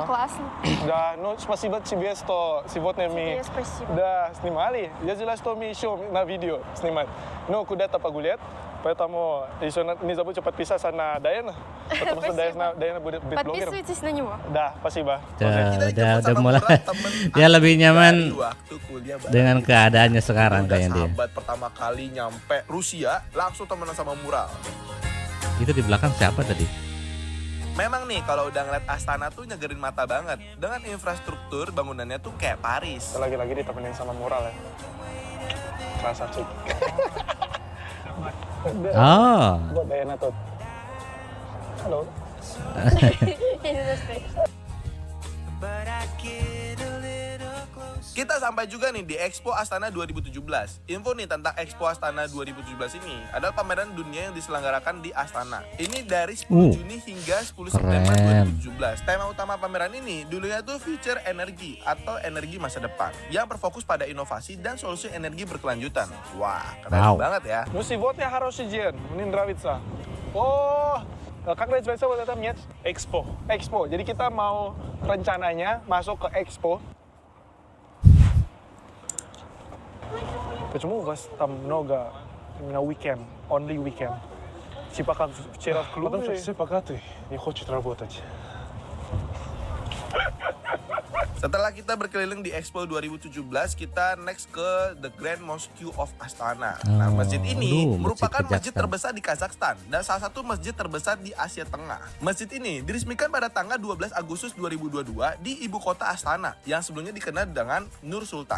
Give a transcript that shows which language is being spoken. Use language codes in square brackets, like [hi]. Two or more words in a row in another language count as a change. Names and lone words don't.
[ru] классно. Да, ну спасибо тебе, что сегодня мы Тебе спасибо. да, снимали. Я знаю, что мы еще на видео снимать. Ну, куда-то погулять. Поэтому еще не забудьте подписаться на Дайана, потому что Спасибо. Дайана будет блогером. Подписывайтесь на него. Да, спасибо. [id] Udah mulai. Dia lebih nyaman waktu kuliah bareng. dengan keadaannya sekarang Udah kayaknya dia. sahabat pertama kali nyampe Rusia, langsung temenan sama Mural. Itu di belakang siapa tadi? Memang nih kalau udah ngeliat Astana tuh nyegerin mata banget. Dengan infrastruktur bangunannya tuh kayak Paris. Lagi-lagi ditemenin sama Mural ya. Kerasa cik. Oh, Buat Dayana tuh. Halo. [ru] Я не знаю, что это. [id] Kita sampai juga nih di Expo Astana 2017. Info nih tentang Expo Astana 2017 ini adalah pameran dunia yang diselenggarakan di Astana. Ini dari 10 Juni hingga 10 September Keren. 2017. Tema utama pameran ini dulunya tuh Future Energy atau energi masa depan yang berfokus pada inovasi dan solusi energi berkelanjutan. Wah, keren Wow. banget ya. [ru] Ну, сегодня хороший день. Мне нравится. О, как называется вот это место? Expo. Expo. [id] Jadi kita mau rencananya masuk ke Expo. [ru] Почему у вас там много именно [en] weekend, only weekend? [ru] Типа как вчера в клубе? Потому что все богатые, не хочет работать. [id] Setelah kita berkeliling di Expo 2017, kita next ke The Grand Mosque of Astana. Nah, masjid ini Aduh, merupakan masjid Kazakhstan. terbesar di Kazakhstan dan salah satu masjid terbesar di Asia Tengah. Masjid ini diresmikan pada tanggal 12 Agustus 2022 di ibu kota Astana yang sebelumnya dikenal dengan Nur Sultan.